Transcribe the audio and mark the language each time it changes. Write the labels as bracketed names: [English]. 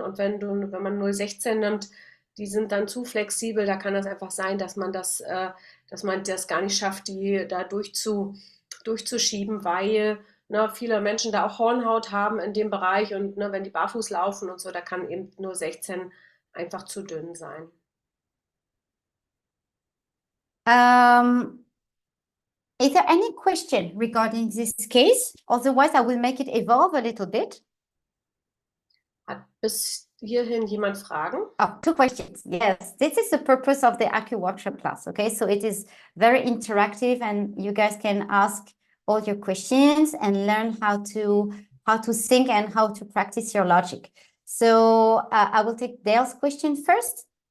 [German] Und wenn man 0,16 nimmt, die sind dann zu flexibel, da kann das einfach sein, dass man das gar nicht schafft, die da durchzuschieben, weil viele Menschen da auch Hornhaut haben in dem Bereich und wenn die barfuß laufen und so, da kann eben 0,16 einfach zu dünn sein. [English] Is there any question regarding this case? Otherwise, I will make it evolve a little bit. [German] Hat bis hierhin jemand Fragen? [English] Oh, 2 questions. Yes, this is the purpose of the AcuWorkshop class. Okay, so it is very interactive, and you guys can ask all your questions and learn how to think and how to practice your logic. So I will take Dale's question first.